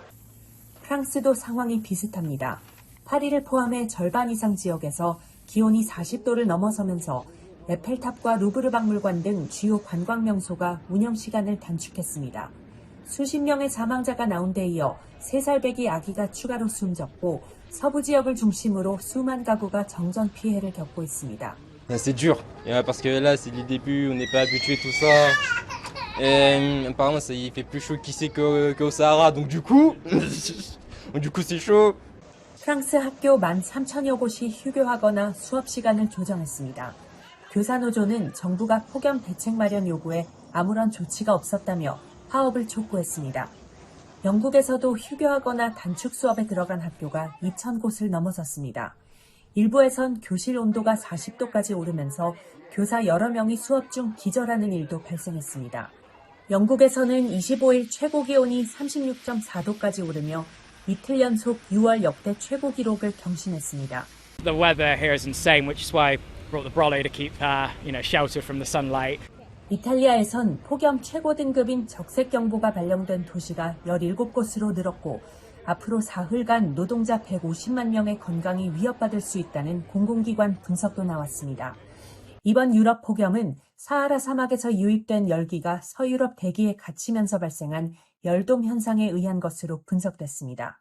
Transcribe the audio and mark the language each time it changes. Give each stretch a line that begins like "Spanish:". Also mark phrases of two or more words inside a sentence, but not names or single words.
Korean: 프랑스도 상황이 비슷합니다. 파리를 포함해 절반 이상 지역에서 기온이 40도를 넘어서면서 에펠탑과 루브르 박물관 등 주요 관광 명소가 운영 시간을 단축했습니다. 수십 명의 사망자가 나온 데 이어 3살 배기 아기가 추가로 숨졌고 서부 지역을 중심으로 수만 가구가 정전 피해를 겪고 있습니다.
French: C'est dur, parce que là c'est le début, on n'est pas habitué tout ça. Et apparemment il fait plus chaud qu'ici qu'au Sahara, donc du coup c'est chaud.
Korean: 프랑스 학교 13,000여 곳이 휴교하거나 수업 시간을 조정했습니다. 교사노조는 정부가 폭염 대책 마련 요구에 아무런 조치가 없었다며 파업을 촉구했습니다. 영국에서도 휴교하거나 단축 수업에 들어간 학교가 2,000곳을 넘어섰습니다. 일부에선 교실 온도가 40도까지 오르면서 교사 여러 명이 수업 중 기절하는 일도 발생했습니다. 영국에서는 25일 최고 기온이 36.4도까지 오르며 이틀 연속 6월 역대 최고 기록을 경신했습니다.
English: The weather here is insane, which is why I brought the brolly to keep, shelter from the sunlight.
Korean: 이탈리아에선 폭염 최고 등급인 적색경보가 발령된 도시가 17곳으로 늘었고 앞으로 사흘간 노동자 150만 명의 건강이 위협받을 수 있다는 공공기관 분석도 나왔습니다. 이번 유럽 폭염은 사하라 사막에서 유입된 열기가 서유럽 대기에 갇히면서 발생한 열돔 현상에 의한 것으로 분석됐습니다.